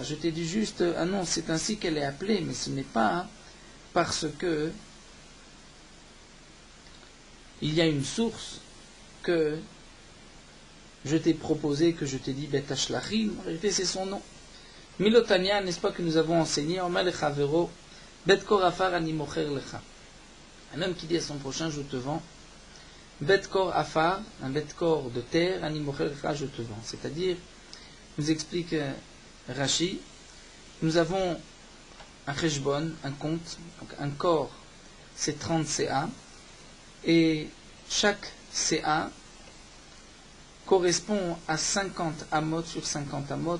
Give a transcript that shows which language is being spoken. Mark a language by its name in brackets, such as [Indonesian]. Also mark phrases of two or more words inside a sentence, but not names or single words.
[French] Je t'ai dit juste, ah non, c'est ainsi qu'elle est appelée, mais ce n'est pas parce que il y a une source que je t'ai proposé, que je t'ai dit Bet Hashlachim. En réalité, c'est son nom. Milotania, n'est-ce pas que nous avons enseigné [Hebrew] אומר לחברו בית כור עפר אני מוכר לך. [French] Un homme qui dit à son prochain, je te vends. [Hebrew] בית כור עפר, [French] un [Hebrew] בית כור [French] de terre, [Hebrew] אני מוכר לך, [French] je te vends. C'est-à-dire, nous explique Rashi, nous avons un cheshbon, un compte, donc un kor, c'est 30 CA, et chaque CA correspond à 50 amot sur 50 amot.